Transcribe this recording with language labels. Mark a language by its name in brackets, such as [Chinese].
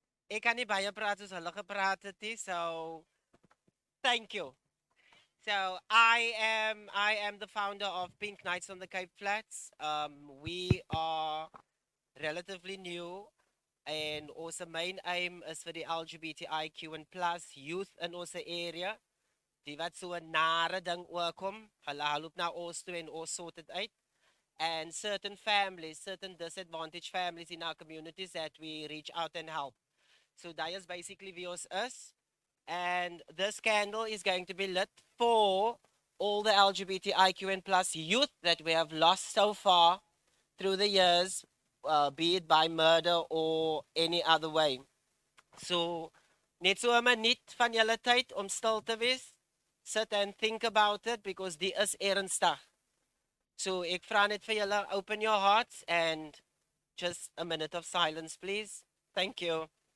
[Afrikaans] Ek kan nie baie praat soos hulle gepraat het nie, so [English] thank you. So I am the founder of Pink Nights on the Cape Flats. We are relatively new and our main aim is for the LGBTIQ and plus youth in our area. [Afrikaans] Die wat so 'n nare ding oorkom, hulle loop na ons toe en ons sort dit uit. [English] And certain families, certain disadvantaged families in our communities that we reach out and help. So that is basically views us. And this candle is going to be lit for all the LGBTIQ and plus youth that we have lost so far through the years, be it by murder or any other way. [Afrikaans] So, net so 'n minuut van julle tyd om stil te wees. [English] Sit and think about it because [Afrikaans] die is ernstig. So ek vra net vir julle, [English] open your hearts and just a minute of silence, please. Thank you.